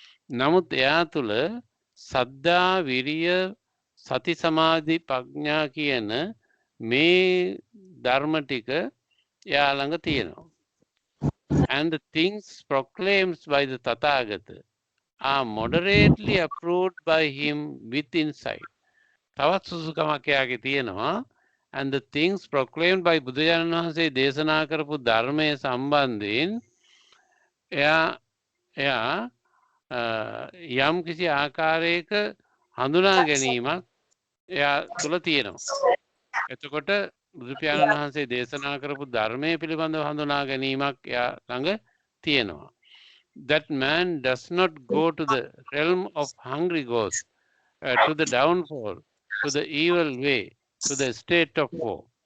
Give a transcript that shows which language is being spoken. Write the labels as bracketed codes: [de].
[si] නමුත් එයා තුළ සද්ධා, විරිය, සති, සමාධි, ප්‍රඥා කියන මේ ධර්ම ටික එයා ළඟ තියෙනවා. [en] And the things proclaimed by the Tathagata are moderately approved by him with insight. [si] තවත් සුසුකමක් එයාගේ තියෙනවා. [en] And the things proclaimed by [si] බුදුරජාණන් වහන්සේ දේශනා කරපු ධර්මයේ සම්බන්ධයෙන් එයා යම් කිසි ආකාරයක හඳුනා ගැනීමක් එයා තුළ තියෙනවා. එතකොට බුදු පියාණන් වහන්සේ දේශනා කරපු ධර්මයේ පිළිබඳව හඳුනා ගැනීමක් එයා ළඟ තියෙනවා. [en] That man does not go to the realm of hungry ghosts, to the downfall, to the evil way, to the state of war.